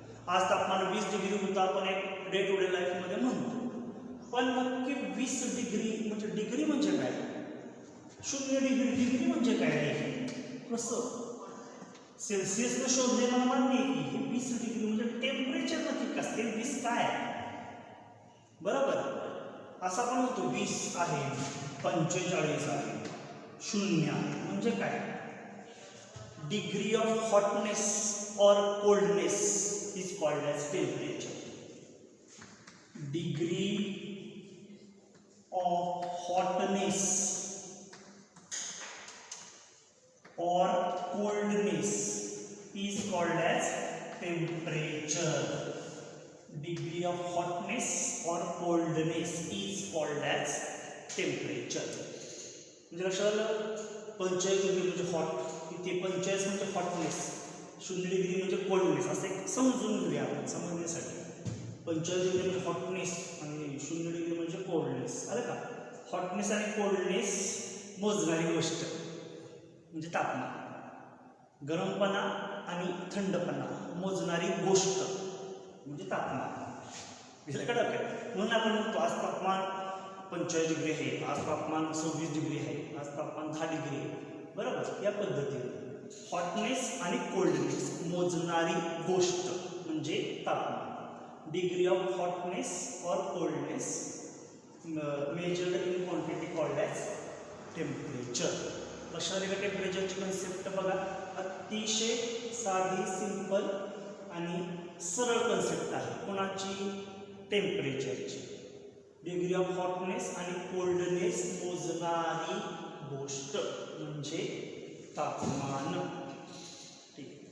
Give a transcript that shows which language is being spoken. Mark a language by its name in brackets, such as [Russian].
[Marathi] आज तापमान 20 डिग्री होतं आपण एक डे टू डे लाईफमध्ये म्हणतो, पण नक्की 20 डिग्री म्हणजे डिग्री म्हणजे काय, 0 डिग्री म्हणजे काय, कसं सेल्सिअसनं शोधले मला मान्य आहे की हे 20 डिग्री म्हणजे टेम्परेचर नक्की कसं, 20 काय बरोबर. असा पण होतो 20 आहे, 45 आहे, 0 म्हणजे काय, [English] Degree of hotness और coldness is called as temperature. डिग्री of हॉटनेस or coldness is called as temperature. Degree of hotness or coldness is called as temperature. [Marathi] म्हणजे लक्षात आलं 45 डिग्री म्हणजे हॉट, इथे 45 म्हणजे हॉटनेस, 0 डिग्री म्हणजे कोल्डनेस. असं समजून घेऊया आपण समजण्यासाठी. 45 डिग्री म्हणजे हॉटनेस आणि 0 डिग्री म्हणजे कोल्डनेस. आलं का. हॉटनेस आणि कोल्डनेस मोजणारी गोष्ट म्हणजे तापमान, गरमपणा आणि थंडपणा मोजणारी गोष्ट म्हणजे तापमान. दिलं का डोक्यात. म्हणून आपण म्हणतो आज तापमान 45 डिग्री आहे, आज तापमान 26 डिग्री आहे, आज तापमान 10 डिग्री आहे, बरोबर. या पद्धतीने हॉटनेस आणि कोल्डनेस मोजणारी गोष्ट म्हणजे तापमान. [English] Degree of hotness और coldness measured in quantity called as temperature. [Marathi] लक्षात आले का टेम्परेचरची कन्सेप्ट बघा. अतिशय साधी, सिंपल आणि सरळ कन्सेप्ट आहे. कोणाची? टेम्परेचरची. डिग्री ऑफ हॉटनेस आणि कोल्डनेस मोजणारी गोष्ट म्हणजे तापमान. ठीक.